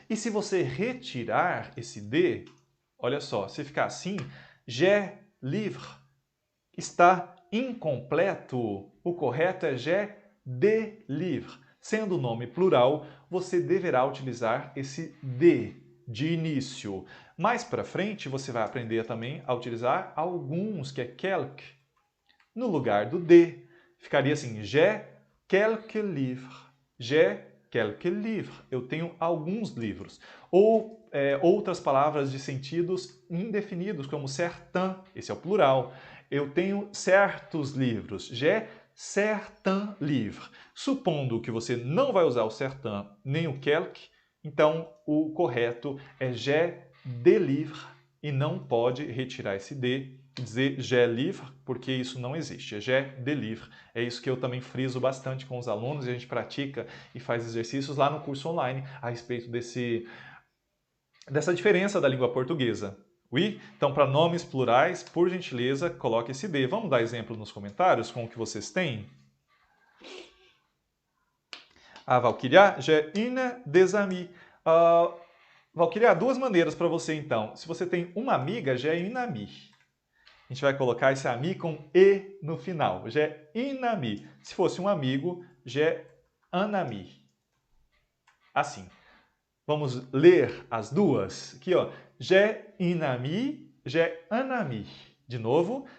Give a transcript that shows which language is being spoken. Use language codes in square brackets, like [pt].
[pt] E se você retirar esse de, olha só, se ficar assim, [fr] j'ai livre, [pt] está incompleto. O correto é [fr] j'ai des livres. [pt] Sendo o nome plural, você deverá utilizar esse de início. Mais para frente, você vai aprender também a utilizar alguns, que é quelques, no lugar do de. Ficaria assim, [fr] j'ai quelques livres. J'ai quelques livres. [pt] Eu tenho alguns livros. Ou outras palavras de sentidos indefinidos, como certain, esse é o plural. Eu tenho certos livros. [fr] J'ai certains livres. [pt] Supondo que você não vai usar o certain nem o quelque, então o correto é [fr] j'ai des livres [pt] e não pode retirar esse de e dizer [fr] j'ai livre, [pt] porque isso não existe. É j'ai des livres. É isso que eu também friso bastante com os alunos e a gente pratica e faz exercícios lá no curso online a respeito dessa diferença da língua portuguesa. [fr] Oui? [pt] Então, para nomes plurais, por gentileza, coloque esse de. Vamos dar exemplo nos comentários com o que vocês têm? [fr] A Valkyria, j'ai une des amies. [pt] Valkyria, duas maneiras para você então. Se você tem uma amiga, [fr] j'ai une amie. [pt] A gente vai colocar esse ami com e no final. [fr] J'ai une amie. [pt] Se fosse um amigo, [fr] j'ai un ami. [pt] Assim. Vamos ler as duas? Aqui, ó. [fr] J'ai une amie, j'ai un ami. [pt] De novo.